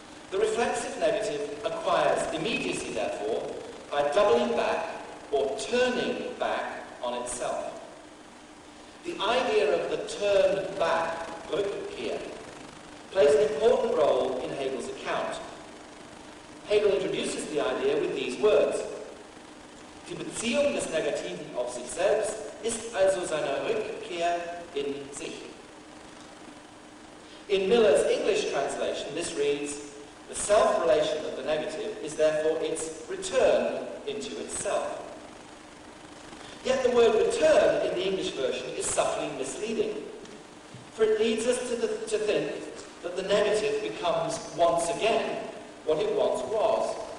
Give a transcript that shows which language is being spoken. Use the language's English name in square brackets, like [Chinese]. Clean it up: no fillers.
[English] The reflexive negative acquires immediacy, therefore, by doubling back or turning back on itself. The idea of the turn back, Rückkehr, plays an important role in Hegel's account. Hegel introduces the idea with these words: [German] Die Beziehung des Negativen auf sich selbst ist also seine Rückkehr in sich. [English] In Miller's English translation, this reads, the self-relation of the negative is therefore its return into itself. Yet the word return in the English version is subtly misleading, for it leads us to think that the negative becomes once again what it once was.